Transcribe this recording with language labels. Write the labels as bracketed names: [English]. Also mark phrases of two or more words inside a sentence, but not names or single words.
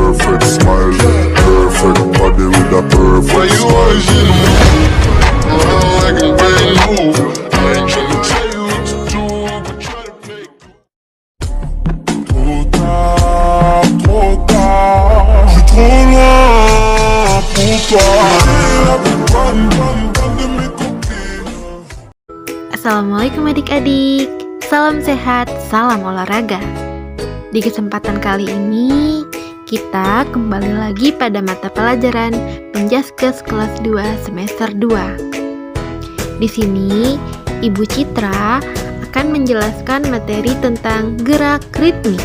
[English] perfect smile, perfect body with a perfect smile. Like a brand new. I ain't tryna tell you what to do, but try to play cool. [French] Trop tard, je suis trop loin pour toi. De mes copines. [Indonesian] Assalamualaikum adik-adik, salam sehat, salam olahraga. Di kesempatan kali ini, kita kembali lagi pada mata pelajaran Penjaskes kelas 2 semester 2. Di sini, Ibu Citra akan menjelaskan materi tentang gerak ritmik.